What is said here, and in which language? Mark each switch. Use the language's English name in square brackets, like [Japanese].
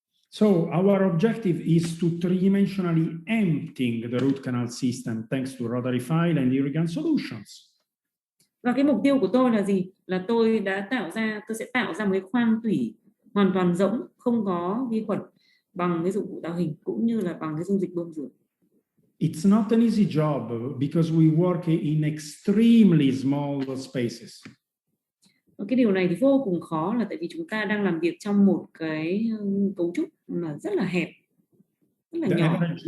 [English] So our objective is to three-dimensionally emptying the root canal system thanks to rotary file and irrigant solutions. [Vietnamese] Và cái mục tiêu của tôi là gì? Là tôi sẽ tạo ra một cái khoang tủy hoàn toàn rỗng, không có vi khuẩn, bằng cái dụng cụ tạo hình cũng như là bằng cái dung dịch bơm rửa. [English] It's not an easy job because we work in extremely small spaces. [Vietnamese] Cái điều này thì vô cùng khó là tại vì chúng ta đang làm việc trong một cái cấu trúc mà rất là hẹp, rất là nhỏ.